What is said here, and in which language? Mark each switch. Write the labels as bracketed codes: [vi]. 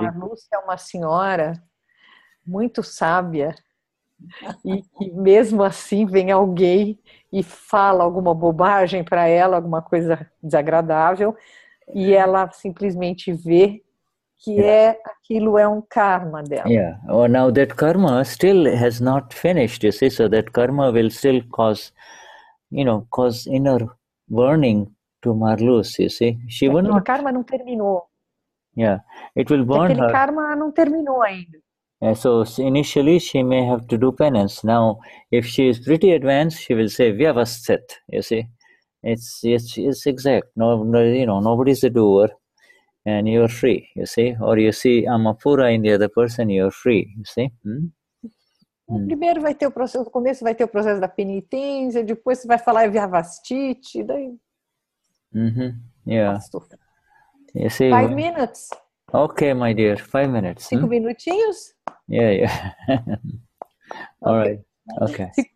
[pt] Marlusi é uma senhora muito sábia, e que mesmo assim vem alguém e fala alguma bobagem para ela, alguma coisa desagradável, e ela simplesmente vê que aquilo é um karma dela. [en] Yeah. Oh, now that karma still has not finished, you see, so that karma will still cause inner burning to Marlus, you see. [pt] Aquele karma não terminou. [en] Yeah, it will burn [pt] Aquele [en] her. [pt] karma não terminou ainda. [en] So initially she may have to do penance. Now, if she is pretty advanced, she will say vyavasthit. You see, it's exact. No, nobody's a doer, and you're free. You see, or you see amapura in the other person, you're free. You see. [pt] Primeiro vai ter o processo, no começo vai ter o processo da penitência, depois você vai falar vyavastite, daí. [en] Yeah. You see. 5 minutes. Okay, my dear, 5 minutes. [pt] 5 minutinhos? [en] Yeah. All right. Okay.